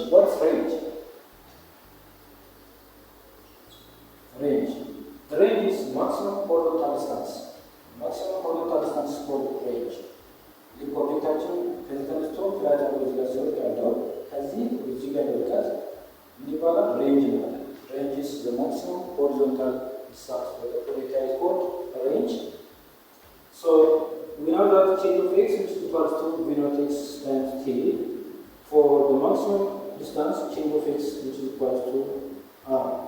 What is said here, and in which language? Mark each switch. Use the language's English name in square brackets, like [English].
[English] What's range? Range. The range is maximum horizontal distance. Maximum horizontal distance is called range. [Amharic] ልክ ኦብጀክታችን ከዚህ ተነስቶ ፍላይት አድርጎ እዚህ ጋር ሲወርድ ያለው ከዚህ እዚህ ጋር ርቀት ምን ይባላል? ሬንጅ ይባላል። [English] Range is the maximum horizontal distance for the projectile is called range. So we know that change of x is equals to v naught x times t. For the maximum distance, change of x which is equals to r.